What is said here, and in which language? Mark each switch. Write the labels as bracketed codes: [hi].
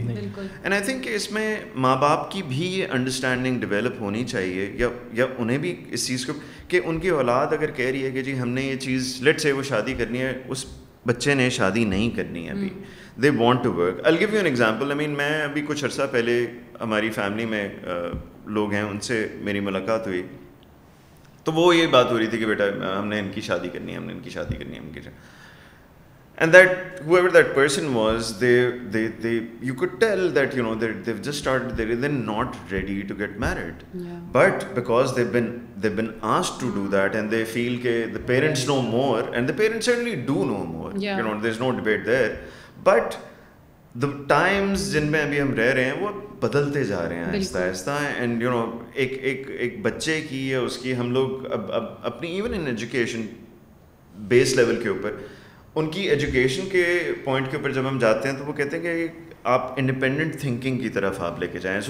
[ur] And I think کہ اس میں ماں باپ کی بھی یہ انڈرسٹینڈنگ ڈیولپ ہونی چاہیے, یا انہیں بھی اس چیز کو کہ ان کی اولاد اگر کہہ رہی ہے کہ جی ہم نے یہ چیز لیٹ سے وہ شادی کرنی ہے, اس بچے نے شادی نہیں کرنی ہے ابھی, [en] they want to work. I'll give you an example. [ur] I mean میں ابھی کچھ عرصہ پہلے ہماری فیملی میں لوگ ہیں, ان سے میری ملاقات ہوئی, تو وہ یہ بات ہو رہی تھی کہ بیٹا ہم نے ان کی شادی کرنی ہے, ہم نے ان کی شادی کرنی ہے, ہم کی. [en] And that whoever that person was, they you could tell that they've just started, they're not ready to get married. But because they've been asked to do that, and they feel that the parents know more, and the parents certainly do know more. There's no debate there. [ur] But the times جن میں ابھی ہم رہ رہے ہیں وہ بدلتے جا رہے ہیں آہستہ آہستہ, اینڈ ایک بچے کی یا اس کی ہم لوگ اب اپنی even in education base level کے اوپر, ان کی ایجوکیشن کے پوائنٹ کے اوپر جب ہم جاتے ہیں تو وہ کہتے ہیں کہ آپ انڈیپینڈنٹ تھنکنگ کی طرف آپ لے کے جائیں.